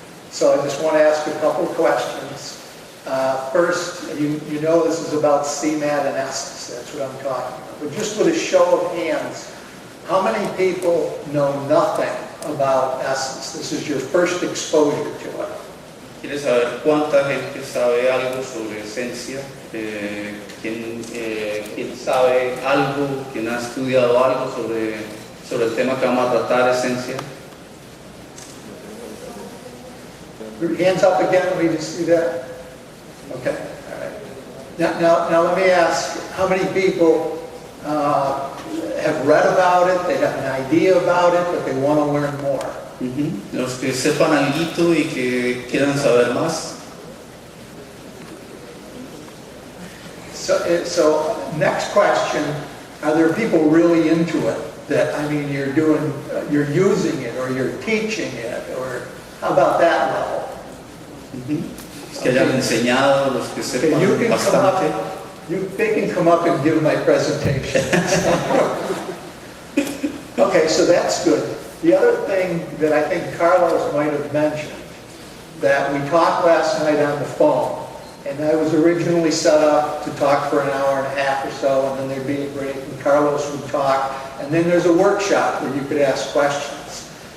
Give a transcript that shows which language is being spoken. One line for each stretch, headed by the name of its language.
English: So I just want to ask a couple of questions. First, you know this is about CMAT and essence. That's what I'm talking about. But just with a show of hands, how many people know nothing about essence? This is your first exposure to it.
Spanish: ¿Quieres saber cuánta gente sabe algo sobre esencia? ¿Quién sabe algo? ¿Quién ha estudiado algo sobre el tema que vamos a tratar, esencia?
English: Hands up again, let me just see that. Okay, all right. Now let me ask, how many people have read about it, they have an idea about it, but they want to learn more?
Spanish: Los que sepan algo y que quieran saber más.
English: So next question, are there people really into it? That, I mean, you're using it, or you're teaching it, or how about that level?
Spanish: Es que hayan enseñado, los que sepan bastante.
English: They can come up and give my presentation. Okay, so that's good. The other thing that I think Carlos might have mentioned, that we talked last night on the phone, and I was originally set up to talk for an hour and a half or so, and then there'd be a break, and Carlos would talk, and then there's a workshop where you could ask questions.